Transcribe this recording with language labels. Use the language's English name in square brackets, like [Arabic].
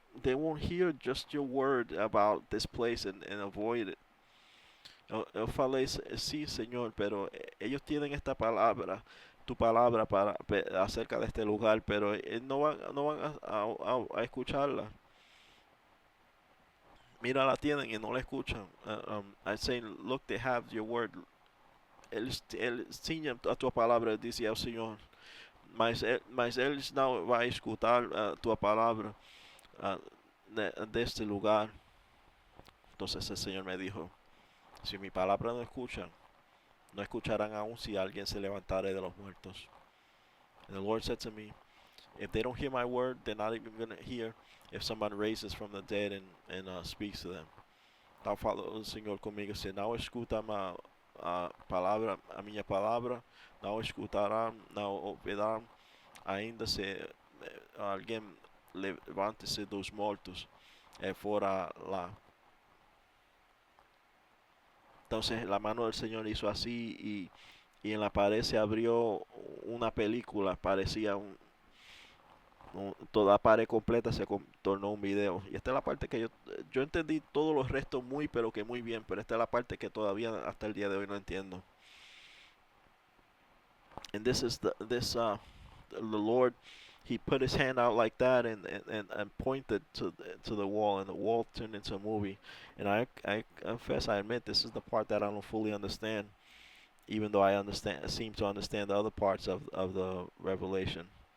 [English] they won't hear just your word about this place and avoid it. [Spanish] Yo falei, sí, Señor, pero ellos tienen esta palabra, tu palabra acerca de este lugar, pero no van a escucharla. Mira, la tienen y no la escuchan. [English] I say, look, they have your word. [Portuguese] Eles tinham a tua palavra, dizia o Senhor, mas eles não vão escutar a tua palavra deste lugar. [Spanish] Entonces el Señor me dijo, si mi palabra no escuchan, no escucharán aún si alguien se levantare de los muertos. [English] And the Lord said to me, if they don't hear my word, they're not even going to hear if someone raises from the dead and speaks to them. [Portuguese] Tal falou o Senhor comigo, se não escuta a minha palavra, não escutarão, não ouvirão, ainda se alguém levante-se dos mortos fora lá. [Spanish] Entonces la mano del Señor hizo así y en la pared se abrió una película, parecía toda pared completa se tornó un video. Y esta es la parte que yo entendí todos los restos muy, pero que muy bien, pero esta es la parte que todavía hasta el día de hoy no entiendo. [English] And this is the Lord, he put his hand out like that and pointed to the wall, and the wall turned into a movie. And I confess, I admit, this is the part that I don't fully understand, even though I seem to understand the other parts of the revelation.